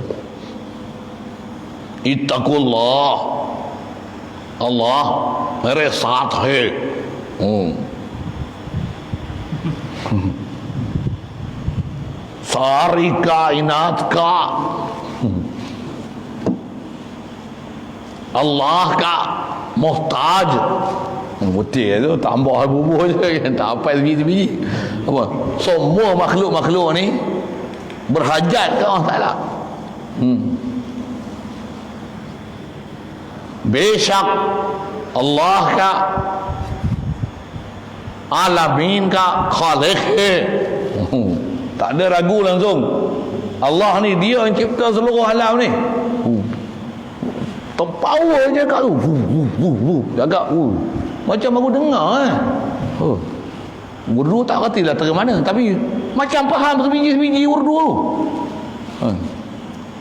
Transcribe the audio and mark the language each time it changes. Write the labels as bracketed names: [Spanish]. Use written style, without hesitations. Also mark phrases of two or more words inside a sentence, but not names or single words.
[Urdu] اتقوا اللہ۔ اللہ میرے ساتھ ہے. ساری کائنات کا اللہ کا محتاج. [Malay] Betul tu, tambah bubuh je, tak apa sebiji-sebiji. Apa? Semua makhluk-makhluk ni berhajat ke Allah Ta'ala. [Urdu] بے شک اللہ کا عالمین کا خالق ہے. [Malay] Tak ada ragu langsung, Allah ni dia yang cipta seluruh alam ni. Terpower je kat tu, jaga macam baru dengar urdu tak kerti lah dari mana, tapi macam faham sebiji-sebiji urdu tu.